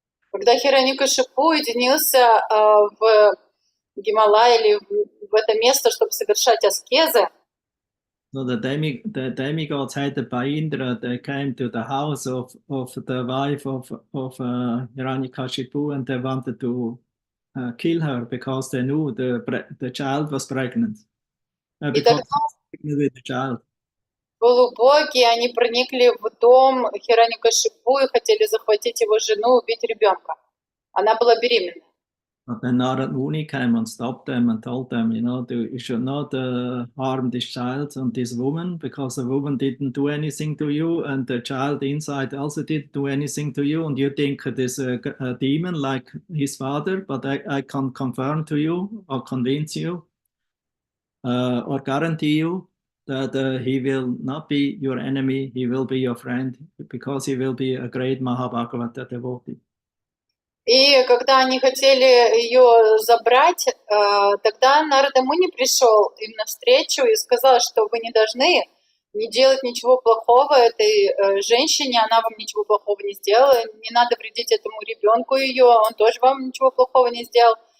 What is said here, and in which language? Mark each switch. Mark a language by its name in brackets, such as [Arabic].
[Russian] когда Хираньякашипу уединился в Гималае или в это место, чтобы совершать аскезы, [English] so the demigods headed by Indra, they came to the house of the wife of Hiranyakashipu, and they wanted to kill her because they knew the child was pregnant. Because with the child. [Russian] полубоги, они проникли в дом Хираньякашипу и хотели захватить его жену, убить ребенка. Она была беременна. [English] But then Narad Muni came and stopped them and told them, you should not harm this child and this woman, because the woman didn't do anything to you, and the child inside also didn't do anything to you, and you think it is a demon like his father, but I can confirm to you or convince you or guarantee you that he will not be your enemy, he will be your friend, because he will be a great Mahabhagavata devotee. [Russian] И когда они хотели ее забрать, тогда Нарада Муни пришел им навстречу и сказал, что вы не должны не делать ничего плохого этой женщине, она вам ничего плохого не сделала, не надо вредить этому ребенку ее, он тоже вам ничего плохого не сделал.